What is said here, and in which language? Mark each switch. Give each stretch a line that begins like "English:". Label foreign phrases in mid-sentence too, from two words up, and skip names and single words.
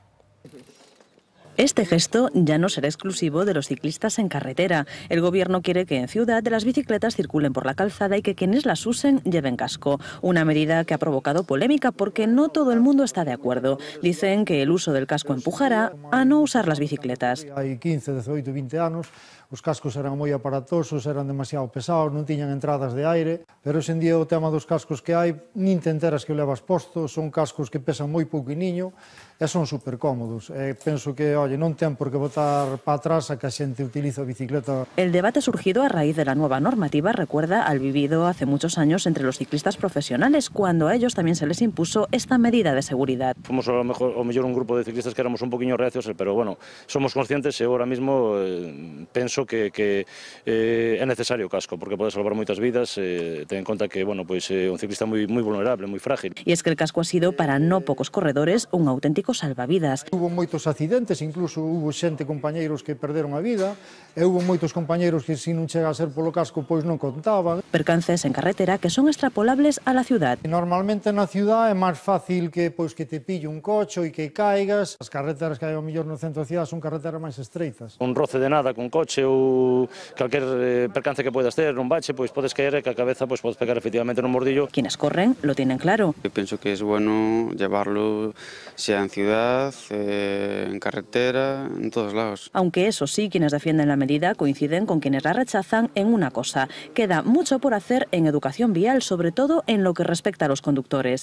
Spanish: Este gesto ya no será exclusivo de los ciclistas en carretera. El Gobierno quiere que en ciudad las bicicletas circulen por la calzada y que quienes las usen lleven casco. Una medida que ha provocado polémica porque no todo el mundo está de acuerdo. Dicen que el uso del casco empujará a no usar las bicicletas.
Galician: Hai 15, 18, 20 anos, os cascos eran moi aparatosos, eran demasiado pesados, non tiñan entradas de aire, pero hoxe en día o tema dos cascos que hai, nin te enteras que o levas posto, son cascos que pesan moi pouquiniño e son super cómodos. Penso que, non ten por que botar para atrás a que a xente utiliza a bicicleta.
Spanish: El debate surgido a raíz de la nueva normativa recuerda al vivido hace muchos años entre los ciclistas profesionales, cuando a ellos también se les impuso esta medida de seguridad.
Galician: Fomos o mellor un grupo de ciclistas que éramos un poquinho reacios, pero bueno, somos conscientes e ahora mismo penso que é necesario o casco, porque pode salvar moitas vidas, ten en conta que, bueno, pois un ciclista moi vulnerable, moi frágil.
Spanish: Y es que el casco ha sido para no pocos corredores un auténtico salvavidas.
Galician: Hubo moitos accidentes, incluso hubo xente, compañeiros que perderon a vida, e hubo moitos compañeiros que se non chega a ser polo casco, pois non contaban.
Spanish: Percances en carretera que son extrapolables a la ciudad.
Galician: Normalmente na ciudad é máis fácil que que te pille un coche e que caigas. As carreteras que hai ao mellor no centro da cidade son carreteras máis estreitas. Un roce de nada con coche ou calquer percance que podas ter, un bache, pois podes caer e que a cabeza podes pegar efectivamente nun mordillo.
Spanish: Quienes corren lo tienen claro. Yo pienso que es bueno llevarlo sea en ciudad, en carretera, en todos lados. Aunque eso sí, quienes defienden la medida coinciden con quienes la rechazan en una cosa. Queda mucho por hacer en educación vial, sobre todo en lo que respecta a los conductores.